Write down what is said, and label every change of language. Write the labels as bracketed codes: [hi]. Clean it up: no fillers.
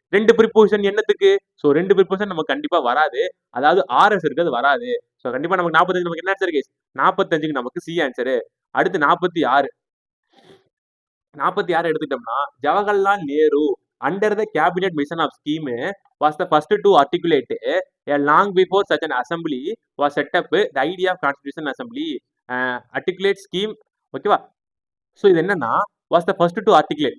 [ta] 2 preposition என்னத்துக்கு? So 2 preposition நமக்கு கண்டிப்பா வராது. அதாவது ஆர்எஸ் இருக்கு, அது வராது. ஸோ கண்டிப்பா நமக்கு 45 நமக்கு என்ன ஆன்சர் கேஸ்? 45க்கு நமக்கு சி ஆன்சரு. அடுத்து 46 எடுத்துட்டோம்னா [en] Jawaharlal Nehru under the cabinet mission of scheme was the first to articulate a long before such an assembly was set up the idea of constitution assembly articulate scheme. [ta] ஓகேவா? [en] so [ta] இது என்னன்னா [en] Was the first to articulate.